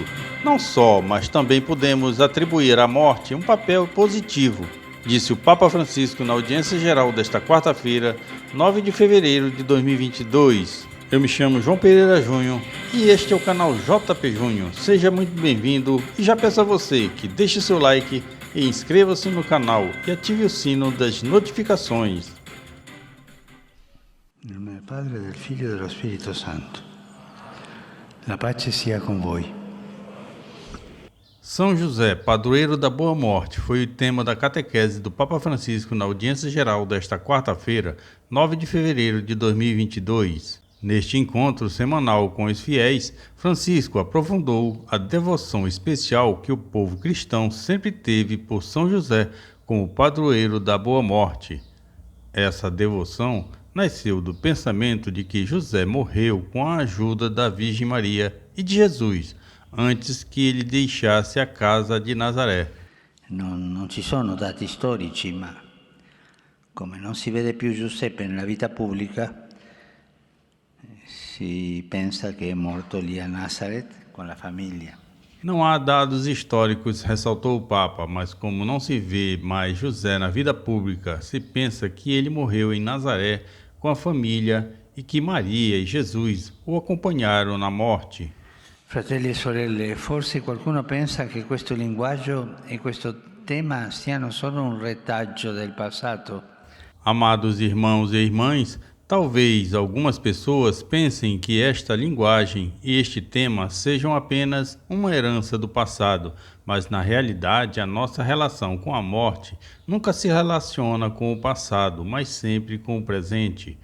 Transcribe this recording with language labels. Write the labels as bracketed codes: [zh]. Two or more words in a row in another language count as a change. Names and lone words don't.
[pt] Não só, mas também podemos atribuir à morte um papel positivo, disse o Papa Francisco na audiência geral desta quarta-feira, 9 de fevereiro de 2022. Eu me chamo João Pereira Júnior e este é o canal JP Júnior. Seja muito bem-vindo e já peço a você que deixe seu like e inscreva-se no canal e ative o sino das notificações. [it] Nel nome del Padre, del Figlio e dello Spirito Santo. La pace sia con voi. [pt] São José, padroeiro da Boa Morte, foi o tema da catequese do Papa Francisco na audiência geral desta quarta-feira, 9 de fevereiro de 2022. Neste encontro semanal com os fiéis, Francisco aprofundou a devoção especial que o povo cristão sempre teve por São José como padroeiro da Boa Morte. Essa devoção nasceu do pensamento de que José morreu com a ajuda da Virgem Maria e de Jesus, antes que ele deixasse a casa de Nazaré. [it] Non ci sono dati storici, ma come non si vede più Giuseppe nella vita pubblica, si pensa che è morto lì a Nazareth con la famiglia. [pt] Não há dados históricos, ressaltou o Papa, mas como não se vê mais José na vida pública, se pensa que ele morreu em Nazaré com a família e que Maria e Jesus o acompanharam na morte. [it] Fratelli e sorelle, forse qualcuno pensa che questo linguaggio e questo tema siano solo un retaggio del passato. [pt] Amados irmãos e irmãs, talvez algumas pessoas pensem que esta linguagem e este tema sejam apenas uma herança do passado, mas na realidade a nossa relação com a morte nunca se relaciona com o passado, mas sempre com o presente.